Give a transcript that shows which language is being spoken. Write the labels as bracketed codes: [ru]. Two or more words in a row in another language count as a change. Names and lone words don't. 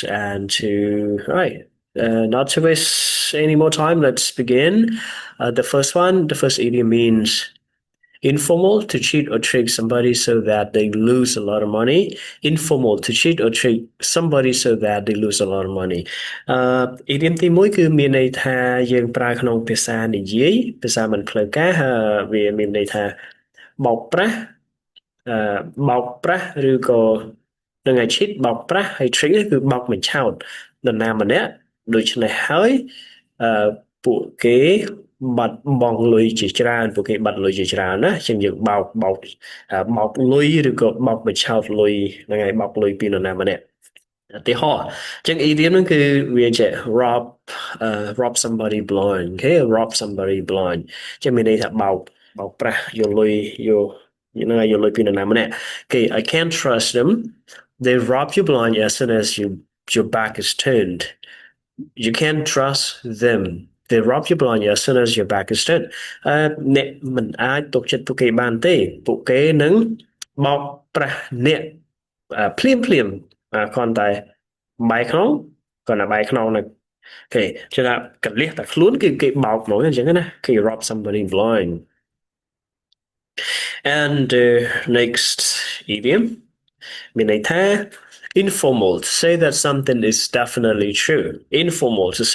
[en] And not to waste any more time, let's begin. The first idiom means informal, to cheat or trick somebody so that they lose a lot of money. Informal, to cheat or trick somebody so that they lose a lot of money. [km] Idiom ទីមួយគឺមានន័យថាយើងប្រើក្នុងភាសានិយាយភាសាមិនផ្លូវការវាមានន័យថាបោកប្រាស់អឺបោកប្រាស់ឬក៏នឹងឲ្យ cheat បោកប្រាស់ហើយ trick គឺបោកបញ្ឆោតនរណាម្នាក់ដូច្នេះហើយអឺពួក គេបាត់បង់លុយជាច្រើនពួកគេបាត់លុយជាច្រើនណាអញ្ចឹងយើងបោកលុយឬក៏បោកបញ្ឆោតលុយហ្នឹងហើយបោកលុយពីនរណាម្នាក់ឧទាហរណ៍អញ្ចឹង idiom ហ្នឹងគឺ វាចេះ [en] rob somebody blind [km] អូខេ [en] rob somebody blind [km] អញ្ចឹងមានន័យថាបោកប្រាស់យកលុយយកហ្នឹងហើយយកលុយពីនរណាម្នាក់អូខេ [en] I can't trust them they rob you blind as soon as your back is turned you can't trust them they rob you blind as soon as your back is turned [km] អ្នកមិនអាចទុកចិត្តពួកគេបានទេពួកគេនឹងបោកប្រាស់អ្នកភ្លាមភ្លាមគ្រាន់តែបែរខ្នងគ្រាន់តែបែរខ្នងហ្នឹងគេចឹងថាកលះតែខ្លួនគឺគេបោកហ្មងអញ្ចឹងណាគេ [en] rob somebody blind and next idiom [km] មានន័យថា [en] informal to say that something is definitely true informal to say